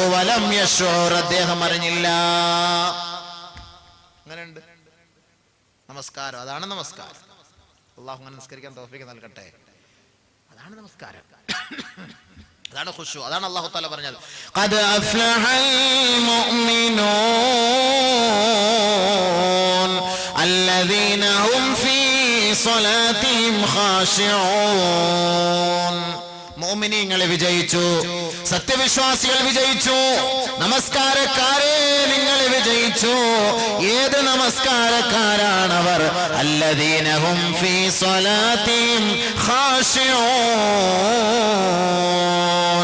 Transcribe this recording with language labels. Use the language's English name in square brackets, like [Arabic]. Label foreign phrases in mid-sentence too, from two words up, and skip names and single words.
[Arabic] ولم يشعر, [Malayalam] അദ്ദേഹം അറിഞ്ഞില്ല. അങ്ങനെയുണ്ട് നമസ്കാരം. അതാണ് നമസ്കാരം. അല്ലാഹു അങ്ങനെ നിസ്കരിക്കാൻ തൗഫീഖ് നൽകട്ടെ. അതാണ് നമസ്കാരം, അതാണ് ഖുശൂ. അതാണ് [Arabic] الله تعالى [Malayalam] പറഞ്ഞത്, [Arabic] قد أفلح المؤمنون الذين هم في صلاتهم خاشعون. [Malayalam] മുഅ്മിനീങ്ങൾ വിജയിച്ചു, സത്യവിശ്വാസികൾ വിജയിച്ചു, നമസ്കാരക്കാരെ നിങ്ങൾ വിജയിച്ചു. ഏത് നമസ്കാരക്കാരാണവർ? [Arabic] الذين هم في صلاتهم خاشعون.